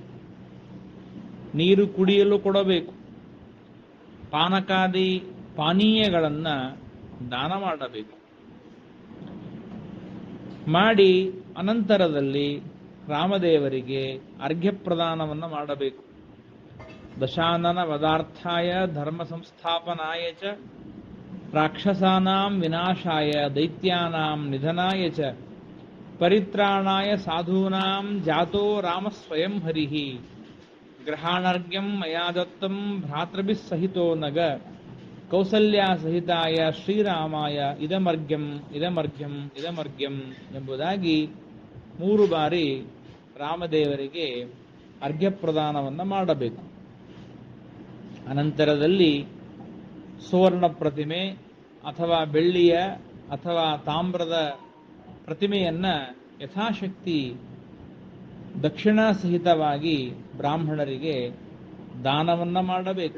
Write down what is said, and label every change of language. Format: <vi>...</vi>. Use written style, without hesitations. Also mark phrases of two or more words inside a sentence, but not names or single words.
<kn>ನೀರು ಕುಡಿಯಲು ಕೊಡಬೇಕು. ಪಾನಕಾದಿ ಪಾನೀಯಗಳನ್ನು ದಾನ ಮಾಡಬೇಕು. ಮಾಡಿ ಅನಂತರದಲ್ಲಿ ರಾಮದೇವರಿಗೆ ಅರ್ಘ್ಯ ಪ್ರದಾನವನ್ನು ಮಾಡಬೇಕು.</kn> <sa>ದಶಾನನ ವದಾರ್ಥಾಯ ಧರ್ಮ ಸಂಸ್ಥಾಪನಾಯ ಚ ರಾಕ್ಷಸಾನಾಂ ವಿನಾಶಾಯ ದೈತ್ಯಾನಾಂ ನಿಧನಾಯ ಚ ಪರಿತ್ರಾಣಾಯ ಸಾಧೂನಾಂ ಜಾತೋ ರಾಮ ಸ್ವಯಂ ಹರಿಹಿ ಗ್ರಹಾಣರ್ಘ್ಯಂ ಮಯಾ ದತ್ತಂ ಭ್ರಾತೃಭಿಃ ಸಹಿತೋ ನಗ ಕೌಸಲ್ಯ ಸಹಿತಾಯ ಶ್ರೀರಾಮಾಯ ಇದಮರ್ಘ್ಯಂ ಇದಮರ್ಘ್ಯಂ ಇದಮರ್ಘ್ಯಂ</sa> <kn>ಎಂಬುದಾಗಿ 3 ಬಾರಿ ರಾಮದೇವರಿಗೆ ಅರ್ಘ್ಯ ಪ್ರದಾನವನ್ನು ಮಾಡಬೇಕು. ಅನಂತರದಲ್ಲಿ ಸುವರ್ಣ ಪ್ರತಿಮೆ ಅಥವಾ ಬೆಳ್ಳಿಯ ಅಥವಾ ತಾಮ್ರದ ಪ್ರತಿಮೆಯನ್ನ ಯಥಾಶಕ್ತಿ ದಕ್ಷಿಣ ಸಹಿತವಾಗಿ ಬ್ರಾಹ್ಮಣರಿಗೆ ದಾನವನ್ನ ಮಾಡಬೇಕು.</kn>